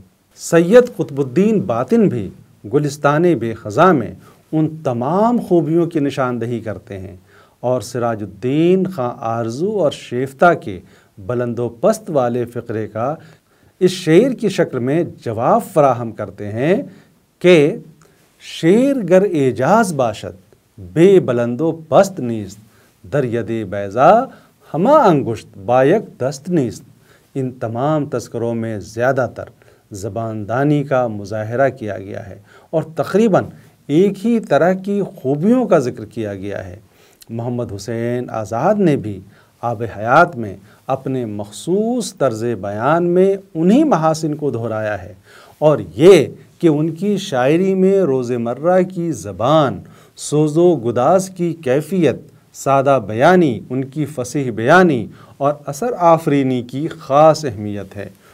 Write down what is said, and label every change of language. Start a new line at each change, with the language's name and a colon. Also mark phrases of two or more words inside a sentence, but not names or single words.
Urdu: سید قطب الدین باطن بھی گلستان بے خزاں میں ان تمام خوبیوں کی نشاندہی کرتے ہیں، اور سراج الدین خاں آرزو اور شیفتہ کے بلند و پست والے فقرے کا اس شعر کی شکل میں جواب فراہم کرتے ہیں کہ
Persian: شعر گر اعجاز باشد بے بلند و پست نیست، در ید بیضا ہما انگشت بایک دست نیست۔
Urdu: ان تمام تذکروں میں زیادہ تر زبان دانی کا مظاہرہ کیا گیا ہے اور تقریباً ایک ہی طرح کی خوبیوں کا ذکر کیا گیا ہے۔ محمد حسین آزاد نے بھی آب حیات میں اپنے مخصوص طرز بیان میں انہی محاسن کو دہرایا ہے، اور یہ کہ ان کی شاعری میں روزمرہ کی زبان، سوز و گداز کی کیفیت، سادہ بیانی، ان کی فصیح بیانی اور اثر آفرینی کی خاص اہمیت ہے۔